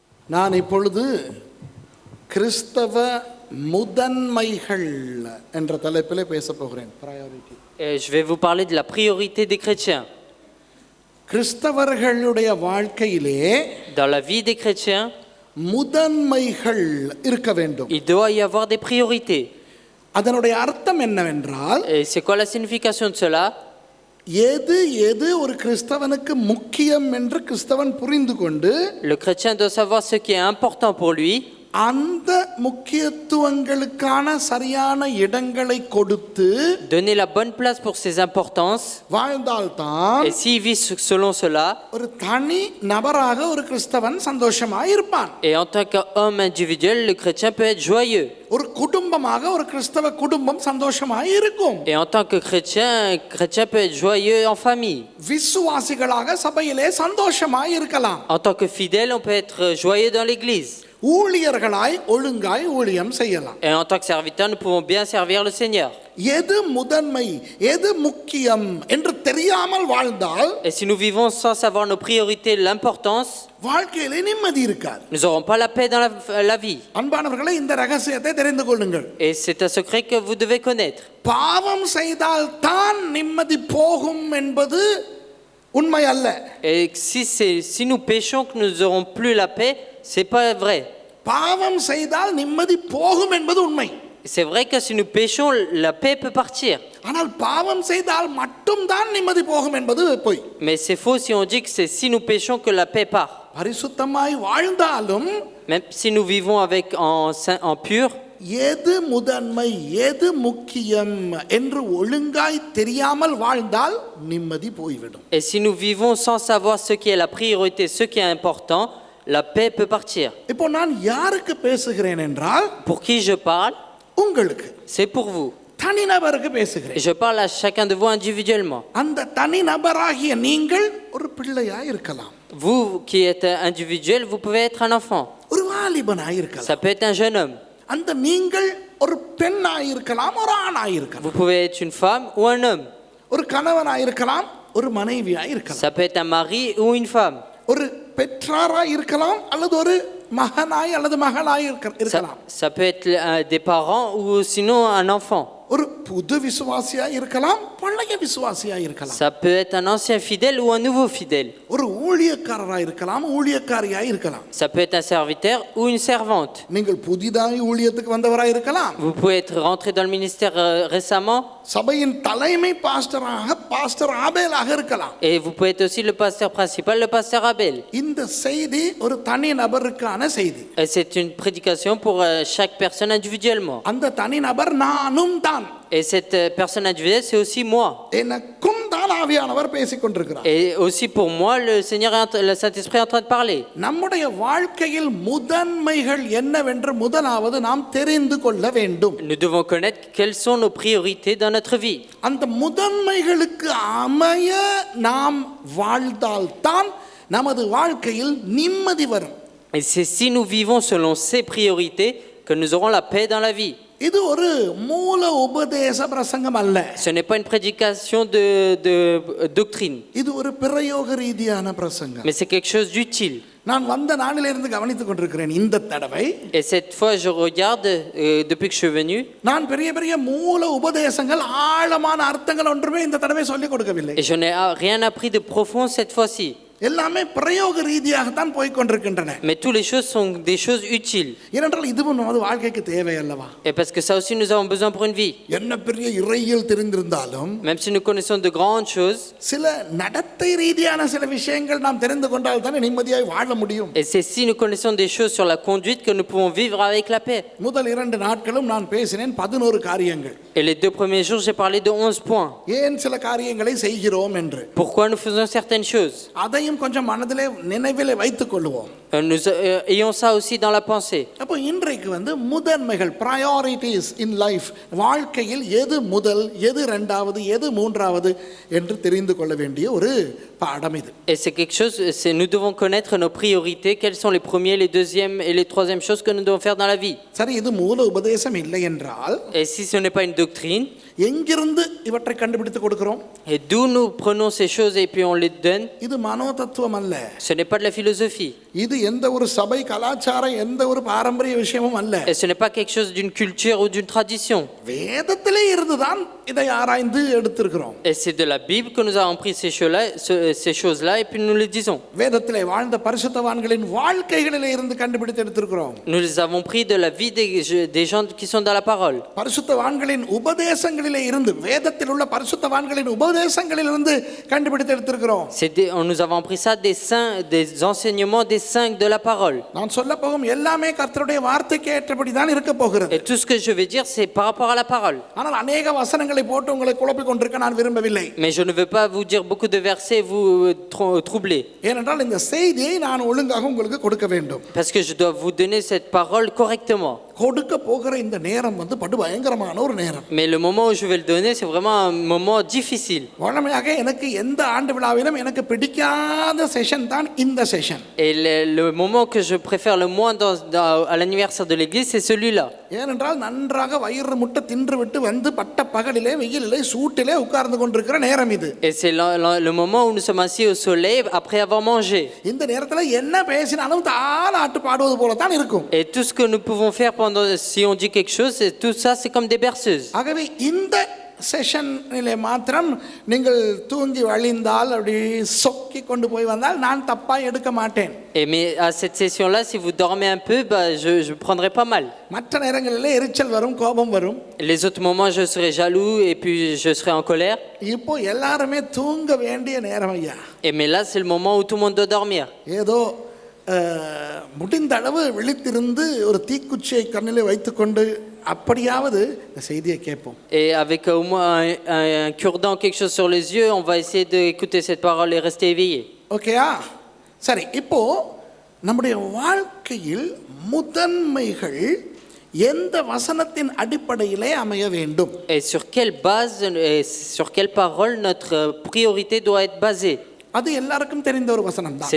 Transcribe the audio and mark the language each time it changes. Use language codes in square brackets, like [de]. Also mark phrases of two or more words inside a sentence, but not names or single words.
[ta] நான் இப்பொழுது கிறிஸ்தவ முதன்மைகள் என்ற தலைப்பிலே பேச போகிறேன். பிரையாரிட்டி. [fr] Je vais vous parler de la priorité des chrétiens. [ta] கிறிஸ்தவர்களுடைய வாழ்க்கையிலே [fr] Dans la vie des chrétiens, [ta] முதன்மைகள் இருக்க வேண்டும். [fr] il doit y avoir des priorités. [ta] அதனுடைய அர்த்தம் என்னவென்றால், [fr] Et c'est quoi la signification de cela? [ta] எது எது ஒரு கிறிஸ்தவனுக்கு முக்கியம் என்று கிறிஸ்தவன் புரிந்து கொண்டு [fr] Le chrétien doit savoir ce qui est important pour lui. [ta] அந்த முக்கியத்துவங்களுக்கான சரியான இடங்களை கொடுத்து [fr] Donner la bonne place pour ses importances. [ta] வாழ்ந்தால்தான் [fr] Et s'il vit selon cela, [ta] ஒரு தனி நபராக ஒரு கிறிஸ்தவன் சந்தோஷமாய் இருப்பான். [fr] et en tant qu'homme individuel, le chrétien peut être joyeux. [ta] ஒரு குடும்பமாக ஒரு கிறிஸ்தவ குடும்பம் சந்தோஷமாய் இருக்கும். [fr] Et en tant que chrétien, un chrétien peut être joyeux en famille. [ta] விசுவாசிகளாக சபையிலே சந்தோஷமாய் இருக்கலாம். [fr] En tant que fidèle, on peut être joyeux dans l'église. [ta] ஊழியர்களாய் ஒழுங்காய் ஊழியம் செய்யலாம். [fr] Et en tant que serviteur, nous pouvons bien servir le Seigneur. [ta] எது முதன்மை எது முக்கியம் என்று தெரியாமல் வாழ்ந்தால், [fr] Et si nous vivons sans savoir nos priorités, l'importance, [ta] வாழ்க்கையிலே நிம்மதி இருக்காது. [fr] nous n'aurons pas la paix dans la vie. [ta] அன்பானவர்களே, இந்த ரகசியத்தை தெரிந்து கொள்ளுங்கள். [fr] Et c'est un secret que vous devez connaître. [ta] பாவம் செய்தால் தான் நிம்மதி போகும் என்பது உண்மை அல்ல. [fr] Et si nous péchons que nous n'aurons plus la paix, c'est pas vrai. [ta] பாவம் செய்தால் நிம்மதி போகும் என்பது உண்மை. [fr] C'est vrai que si nous péchons, la paix peut partir. [ta] ஆனால் பாவம் செய்தால் மட்டும் தான் நிம்மதி போகும் என்பது பொய். [fr] Mais c'est faux si on dit que c'est si nous péchons que la paix part. [ta] பரிசுத்தமாய் வாழ்ந்தாலும், [fr] Même si nous vivons en pur, [ta] எது முதன்மை எது முக்கியம் என்று ஒழுங்காய் தெரியாமல் வாழ்ந்தால் நிம்மதி போய்விடும். [fr] et si nous vivons sans savoir ce qui est la priorité, ce qui est important, la paix peut partir. [ta] இப்போ நான் யாருக்கு பேசுகிறேன் என்றால், [fr] Pour qui je parle? [ta] உங்களுக்கு, [fr] C'est pour vous. [ta] தனிநபருக்கு [fr] Et [ta] பேசுகிறேன். [fr] je parle à chacun de vous individuellement. [ta] அந்த தனிநபராகிய நீங்கள் ஒரு பிள்ளையாய் இருக்கலாம். [fr] Vous qui êtes individuel, vous pouvez être un enfant. [ta] ஒரு வாலிபனாய் இருக்கலாம். [fr] Ça peut être un jeune homme. [ta] அந்த நீங்கள் ஒரு பெண்ணாய் இருக்கலாம், ஒரு ஆணாய் இருக்கலாம். [fr] Vous pouvez être une femme ou un homme. [ta] ஒரு கணவனாய் இருக்கலாம், ஒரு மனைவியாய் இருக்கலாம். [fr] Ça peut être un mari ou une femme. [ta] ஒரு பெற்றாராய் இருக்கலாம், அல்லது ஒரு மகனாய் அல்லது மகளாய் இருக்கலாம். [fr] Ça peut être des parents ou sinon un enfant. [ta] ஒரு புது விசுவாசியாய் இருக்கலாம், பழைய விசுவாசியாய் இருக்கலாம். [fr] Ça peut être un ancien fidèle ou un nouveau fidèle. [ta] ஒரு ஊழியக்காரராய் இருக்கலாம், ஊழியக்காரியாய் இருக்கலாம். [fr] Ça peut être un serviteur ou une servante. [ta] நீங்கள் புதிதாய் ஊழியத்துக்கு வந்தவராய் இருக்கலாம். [fr] Vous pouvez être rentré dans le ministère récemment. [ta] சபையின் தலைமை பாஸ்டராக பாஸ்டர் ஆபேலாக இருக்கலாம். [fr] Et vous pouvez être aussi le pasteur principal, le pasteur Abel. [ta] இந்த செய்தி ஒரு தனி நபருக்கான செய்தி. [fr] Et c'est une prédication pour chaque personne individuellement. [ta] அந்த தனி நபர் நானும் தான். [fr] Et cette personne individuelle, c'est aussi moi. [ta] எனக்கும் தான் ஆவியானவர் பேசிக் கொண்டிருக்கிறார். [fr] Et aussi pour moi, le Seigneur, le Saint-Esprit est en train de parler. [ta] நம்முடைய வாழ்க்கையில் முதன்மைகள் என்னவென்று முதலாவது நாம் தெரிந்து கொள்ள வேண்டும். [fr] Nous devons connaître quelles sont nos priorités dans notre vie. [ta] அந்த முதன்மைகளுக்கு அமைய நாம் வாழ்ந்தால்தான் நமது வாழ்க்கையில் நிம்மதி வரும். [fr] Et c'est si nous vivons selon ces priorités que nous aurons la paix dans la vie. [ta] இது ஒரு மூல உபதேச பிரசங்கம் அல்ல. [fr] Ce n'est pas une prédication de doctrine. [ta] இது ஒரு பிரயோக ரீதியான பிரசங்கம். [fr] Mais c'est quelque chose d'utile. [ta] நான் வந்த நாளிலிருந்து கவனித்துக் கொண்டிருக்கிறேன். இந்த தடவை [fr] Et cette fois, je regarde, depuis que je suis venu, [ta] நான் பெரிய பெரிய மூல உபதேசங்கள் ஆழமான அர்த்தங்கள் ஒன்றுமே இந்த தடவை சொல்லிக் கொடுக்கவில்லை. [fr] et je n'ai rien appris de profond cette fois-ci. [ta] எல்லாமே பிரயோக ரீதியாகத்தான் போய் கொண்டிருக்கின்றன. [fr] Mais toutes les choses sont des choses utiles. [ta] ஏனென்றால் இதுவும் நமது வாழ்க்கைக்கு தேவை அல்லவா? [fr] Et parce que ça aussi, nous avons besoin pour une vie. [ta] என்ன பெரிய இறையியல் தெரிந்திருந்தாலும், [fr] Même si nous connaissons de grandes choses, [ta] சில நடத்தை ரீதியான சில விஷயங்கள் நாம் தெரிந்து கொண்டால் தானே நிம்மதியாய் வாழ முடியும். [fr] et c'est si nous connaissons des choses sur la conduite que nous pouvons vivre avec la paix. [ta] முதல் 2 நாட்களும் நான் பேசினேன் 11 காரியங்கள். [fr] Et les 2 premiers jours, j'ai parlé de 11 points. [ta] ஏன் சில காரியங்களை செய்கிறோம் என்று. [fr] Pourquoi nous faisons certaines choses. [ta] அதையும் கொஞ்சம் மனதிலே நினைவிலே வைத்துக் கொள்வோம். [fr] Nous ayons ça aussi dans la pensée. [ta] அப்போ இன்றைக்கு முதன்மைகள், [en] priorities in life, [ta] வாழ்க்கையில் எது முதல், எது இரண்டாவது, எது மூன்றாவது என்று தெரிந்து கொள்ள வேண்டிய ஒரு பாடம் இது. [fr] Et c'est quelque chose, nous devons connaître nos priorités, quels sont les premiers, les deuxièmes et les troisièmes choses que nous devons faire dans la vie. [ta] சரி, இது மூல உபதேசம் இல்லை என்றால், [fr] Et si ce n'est pas une doctrine, [ta] எங்கிருந்து இவற்றை கண்டுபிடித்து கொடுக்கிறோம்? [fr] et d'où nous prenons ces choses et puis on les donne? [ta] இது மனோ தத்துவம் அல்ல. [fr] Ce n'est pas de la philosophie. [ta] இது எந்த ஒரு சபை கலாச்சாரம், எந்த ஒரு பாரம்பரிய விஷயமும் அல்ல. [fr] Et ce n'est pas quelque chose d'une culture ou d'une tradition. [ta] வேதத்திலே இருந்துதான் இதை ஆராய்ந்து எடுத்திருக்கிறோம். [fr] Et c'est de la Bible que nous avons pris ces choses-là et puis nous les disons. [ta] வேதத்திலே வாழ்ந்த பரிசுத்தவான்களின் வாழ்க்கைகளிலே இருந்து கண்டுபிடித்து எடுத்திருக்கிறோம். [fr] Nous les avons pris de la vie des gens qui sont dans la parole. [ta] பரிசுத்தவான்களின் உபதேசங்களிலே இருந்து, வேதத்தில் உள்ள பரிசுத்தவான்களின் உபதேசங்களிலிருந்து கண்டுபிடித்து எடுத்திருக்கிறோம். [fr] Nous avons pris ça des saints, des enseignements des saints de la parole. [ta] நான் சொல்ல போகும் எல்லாமே கர்த்தருடைய வார்த்தைக்கு ஏற்றபடி தான் இருக்க போகிறது. [fr] Et tout ce que je vais dire c'est par rapport à la parole. [ta] ஆனால் अनेक வசனங்களை போட்டு உங்களை குழப்பிக் கொண்டிருக்க நான் விரும்பவில்லை. [fr] Mais je ne veux pas vous dire beaucoup de versets et vous troubler. [ta] ஏனென்றால் இந்த செய்தியை நான் ஒழுங்காக உங்களுக்கு கொடுக்க வேண்டும். [fr] Parce que je dois vous donner cette parole correctement. [ta] கொடுக்க போகிற இந்த நேரம் வந்து படு பயங்கரமான ஒரு நேரம். [fr] Mais le moment où je vais le donner c'est vraiment un moment difficile. [ta] வழமையாக எனக்கு எந்த ஆண்டு விழாவிலும் எனக்கு பிடிக்காத செஷன் தான் இந்த செஷன். [fr] Et le moment que je préfère le moins à l'anniversaire de l'église c'est celui-là. [ta] ஏனென்றால் நன்றாக வயிறு முட்டை தின்று விட்டு வந்து பட்ட பகலிலே வெயிலிலே சூட்டிலே உட்கார்ந்து கொண்டிருக்கிற நேரம் இது. [fr] Et c'est le moment où nous sommes assis au soleil après avoir mangé. [ta] இந்த நேரத்துல என்ன பேசினாலும் தாலாட்டு பாடுவது போல தான் இருக்கும். [fr] Et tout ce que nous pouvons faire si on dit quelque chose, tout ça c'est comme des berceuses. [ta] ஆகவே இந்த செஷனிலே மாத்திரம் நீங்கள் தூங்கி வழிந்தால் அப்படி சொக்கி கொண்டு போய் வந்தால் நான் தப்பா எடுக்க மாட்டேன். [fr] Et mais à cette session-là, si vous dormez un peu, je prendrai pas mal. [ta] மற்ற நேரங்களிலே எரிச்சல் வரும், கோபம் வரும். [fr] Les autres moments, je serai jaloux et puis je serai en colère. [ta] இப்போ எல்லாருமே தூங்க வேண்டிய நேரம் ஐயா. [fr] Et mais là, c'est le moment où tout le monde doit dormir. [ta] ஏதோ முடிந்த அளவு விழித்திருந்து ஒரு தீக்குச்சியை கண்ணிலே வைத்துக்கொண்டு அப்படியாவது இந்த செய்தியை கேட்போம். [fr] Et avec au moins un cure-dent, quelque chose sur les yeux, on va essayer d'écouter cette parole et rester éveillé. [ta] ஓகேயா? சரி, இப்போ நம்முடைய வாழ்க்கையில் முதன்மைகள் எந்த வசனத்தின் அடிப்படையிலே அமைய வேண்டும்? [fr] Et sur quelle base et sur quelle parole notre priorité doit être basée? [ta] அது எல்லாருக்கும் தெரிந்த ஒரு வசனம் தான்.